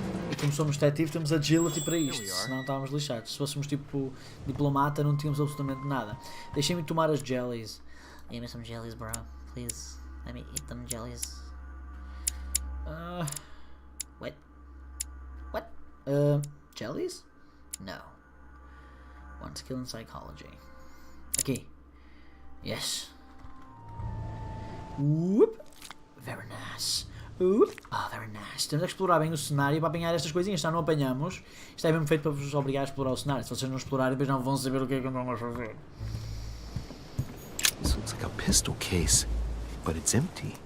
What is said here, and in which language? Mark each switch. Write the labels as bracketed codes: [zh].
[pt] E como somos detetives, temos agility para isto, senão estávamos lixados. Se fôssemos tipo diplomata, não tínhamos absolutamente nada. Deixem-me tomar as jellies. [en] Give me some jellies, bro. Please, let me eat them jellies. What? What? Jellies? No. One skill in psychology. Aqui. Yes. Whoop. Very nice. Oh, very nice. [pt] Temos que explorar bem o cenário para apanhar estas coisinhas. Se não apanhamos, isto é mesmo feito para vos obrigar a explorar o cenário. Se vocês não explorarem, depois não vão saber o que é que andam a fazer. [en] This looks like a pistol case, but it's empty.